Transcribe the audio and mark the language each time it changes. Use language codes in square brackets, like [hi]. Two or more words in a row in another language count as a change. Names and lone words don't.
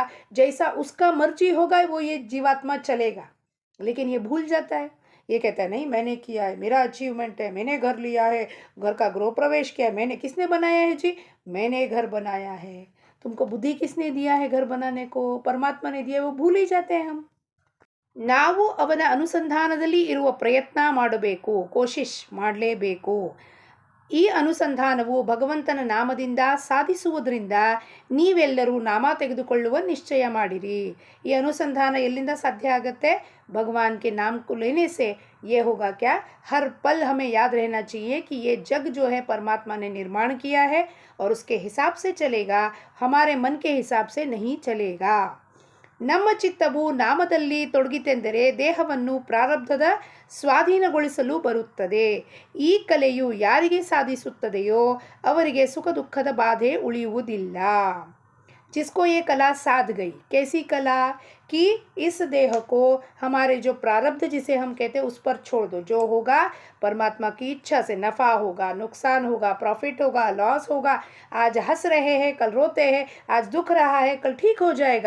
[hi] जैसा उसका मर्जी होगा वो ये जीवात्मा चलेगा. लेकिन ये भूल जाता है. ये कहता है नहीं मैंने किया है, मेरा अचीवमेंट है, मैंने घर लिया है, घर का गृह प्रवेश किया है, मैंने, किसने बनाया है जी? मैंने घर बनाया है। तुमको बुद्धि किसने दिया है घर बनाने को? परमात्मा ने दिया, वो भूल ही जाते हैं हम। [kn] ನಾವು ಅವನ ಅನುಸಂಧಾನದಲ್ಲಿ ಇರುವ ಪ್ರಯತ್ನ ಮಾಡಬೇಕು, ಕೋಶಿಶ್ ಮಾಡಲೇಬೇಕು. ಈ ಅನುಸಂಧಾನವು ಭಗವಂತನ ನಾಮದಿಂದ ಸಾಧಿಸುವುದರಿಂದ ನೀವೆಲ್ಲರೂ ನಾಮ ತೆಗೆದುಕೊಳ್ಳುವ ನಿಶ್ಚಯ ಮಾಡಿರಿ. ಈ ಅನುಸಂಧಾನ ಎಲ್ಲಿಂದ ಸಾಧ್ಯ ಆಗುತ್ತೆ? [hi] भगवान के नाम को लेने से ये होगा क्या? हर पल हमें याद रहना चाहिए कि ये जग जो है परमात्मा ने निर्माण किया है और उसके हिसाब से चलेगा, हमारे मन के हिसाब से नहीं चलेगा. [kn] ನಮ್ಮ ಚಿತ್ತವು ನಾಮದಲ್ಲಿ ತೊಡಗಿತೆಂದರೆ ದೇಹವನ್ನು ಪ್ರಾರಬ್ಧದ ಸ್ವಾಧೀನಗೊಳಿಸಲು ಬರುತ್ತದೆ. ಈ ಕಲೆಯು ಯಾರಿಗೆ ಸಾಧಿಸುತ್ತದೆಯೋ ಅವರಿಗೆ ಸುಖ ದುಃಖದ ಬಾಧೆ ಉಳಿಯುವುದಿಲ್ಲ. [hi] जिसको ये कला साध गई, कैसी कला? कि इस देह को हमारे जो प्रारब्ध जिसे हम कहते हैं उस पर छोड़ दो. जो होगा परमात्मा की इच्छा से, नफ़ा होगा, नुकसान होगा, प्रॉफिट होगा, लॉस होगा. आज हंस रहे हैं, कल रोते हैं, आज दुख रहा है, कल ठीक हो जाएगा.